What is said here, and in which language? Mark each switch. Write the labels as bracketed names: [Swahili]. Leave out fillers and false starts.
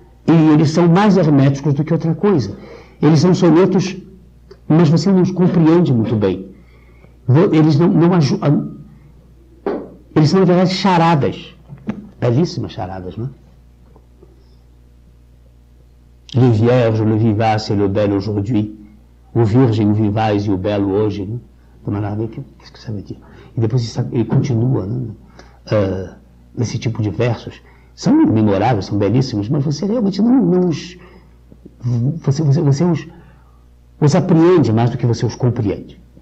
[Portuguese] E eles são mais herméticos do que outra coisa. Eles são sonetos, mas você não os compreende muito bem. Eles não ajudam. Eles são, na verdade, charadas. Belíssimas charadas, não é? [French] Le Vierge, le vivace et le bel aujourd'hui. [Portuguese] O Virgem, o vivaz e o belo hoje, não é? Do Mallarmé, o que você sabe dizer? E depois ele continua, não é? Nesse tipo de versos, são memoráveis, são belíssimos, mas você realmente não os... Você os apreende mais do que você os compreende.